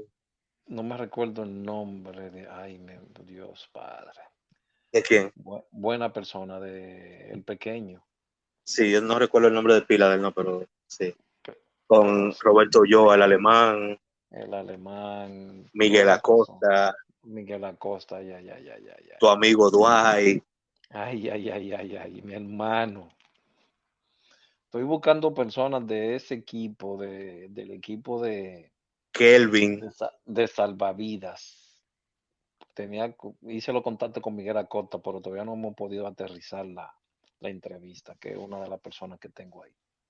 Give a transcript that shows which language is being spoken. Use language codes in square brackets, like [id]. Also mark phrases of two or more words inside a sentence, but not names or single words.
[es] no me recuerdo el nombre de, ay, Dios Padre. ¿De quién? Buena persona de el pequeño, Sí, yo no recuerdo el nombre de pila de él, no, pero sí. pe- pero Con sí, Roberto Ulloa, el alemán, el alemán, Miguel buena persona. Acosta, Miguel Acosta, ay, ay, ay, ay, ay, tu ay. amigo Dwight, Ay, ay, ay, ay, ay, mi hermano. Estoy buscando personas de ese equipo, del equipo Kelvin. de salvavidas. Hice los contactos con Miguel Acosta, pero todavía no hemos podido aterrizar la entrevista, que es una de las personas que tengo ahí.